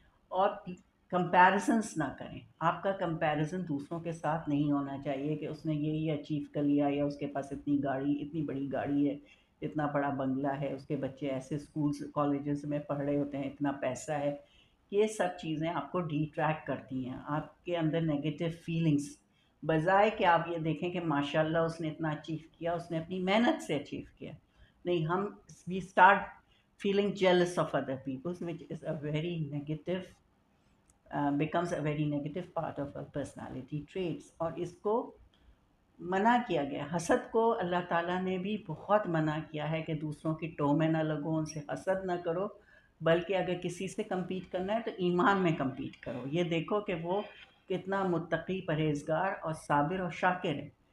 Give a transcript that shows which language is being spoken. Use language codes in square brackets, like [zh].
[ur] اور کمپیریزنس نہ کریں. آپ کا کمپیریزن دوسروں کے ساتھ نہیں ہونا چاہیے کہ اس نے یہ اچیو کر لیا، یا اس کے پاس اتنی بڑی گاڑی ہے، اتنا بڑا بنگلہ ہے، اس کے بچے ایسے اسکولس کالجز میں پڑھ رہے ہوتے ہیں، اتنا پیسہ ہے. یہ سب چیزیں آپ کو ڈی ٹریک کرتی ہیں، آپ کے اندر نگیٹو فیلنگس، بجائے کہ آپ یہ دیکھیں کہ ماشاء اللہ اس نے اتنا اچیو کیا، اس نے اپنی محنت سے اچیو کیا. [en] نہیں، we start feeling jealous of other people, which is a very negative, becomes a very negative part of our personality traits. [ur] اور اس کو منع کیا گیا. حسد کو اللہ تعالیٰ نے بھی بہت منع کیا ہے کہ دوسروں کی ٹو میں نہ لگو، ان سے حسد نہ کرو، بلکہ اگر کسی سے کمپیٹ کرنا ہے تو ایمان میں کمپیٹ کرو. یہ دیکھو کہ وہ کتنا متقی، پرہیزگار اور صابر اور شاکر ہے.